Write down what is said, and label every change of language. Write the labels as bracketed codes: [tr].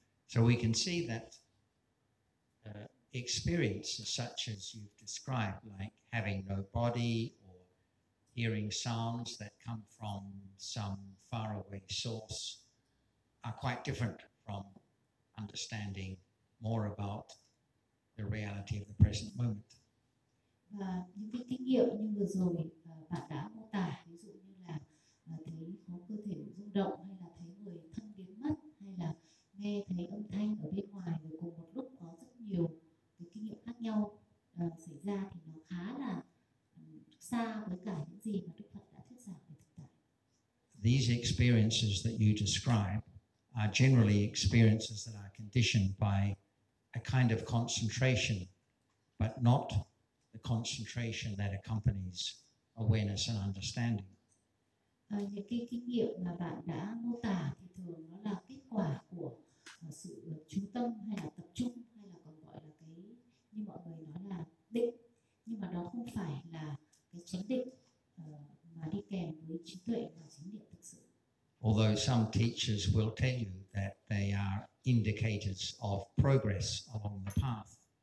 [en] So we can see that experiences such as you've described, like having no body or hearing sounds that come from some faraway source, are quite different from understanding more about the reality of the present moment. [vi] Và những cái kinh nghiệm như vừa rồi bạn đã mô tả, ví dụ như là thấy có cơ thể rung động, hay là thấy người thân biến mất, hay là nghe thấy âm thanh ở bên ngoài, rồi cùng một lúc có rất nhiều cái kinh nghiệm khác nhau xảy ra, thì nó khá là xa với cả những gì mà Đức Phật đã thuyết giảng về thực tại. [en] These experiences that you describe are generally experiences that are conditioned by a kind of concentration, but not the concentration that accompanies awareness and understanding. [vi] Những cái kinh nghiệm mà bạn đã mô tả thì thường nó là kết quả của sự chú tâm hay là tập trung, hay là còn gọi là cái như mọi người nói là định, nhưng mà đó không phải là cái chánh định mà đi kèm với trí tuệ và chánh niệm thực sự. [en] Although some teachers will tell you that they are indicators of progress along the path.